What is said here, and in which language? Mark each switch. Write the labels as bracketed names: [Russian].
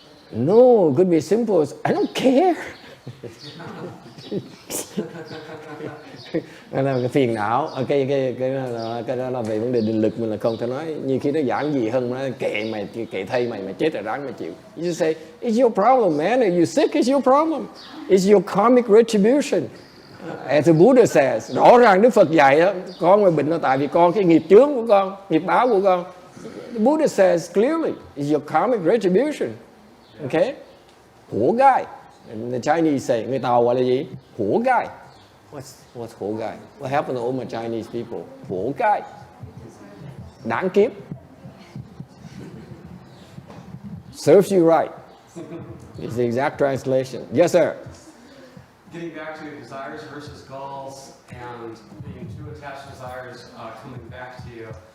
[English] No, it could be simple as, I don't care. [Vietnamese] Đó là cái phiền não, cái đó là về vấn đề định lực, mình là không thể nói như khi nó giản dị hơn, nó kệ thay mày chết rồi ráng mà chịu. [English] You just say, it's your problem, man. If you're sick, it's your problem. It's your karmic retribution. As the Buddha says, [Vietnamese] rõ ràng Đức Phật dạy đó, con mà bệnh nó tại vì con cái nghiệp chướng của con, nghiệp báo của con. [English] The Buddha says clearly, it's your karmic retribution. Okay? Hổ gai. The Chinese say, [Vietnamese] người Tàu gọi là gì? [English] Hổ gai. What's hổ gai? What happened to all my Chinese people? Hổ gai. [Vietnamese] Đáng kiếp. [English] Serves you right. It's the exact translation. Yes, sir. Getting back to desires versus goals and being too attached to desires coming back to you.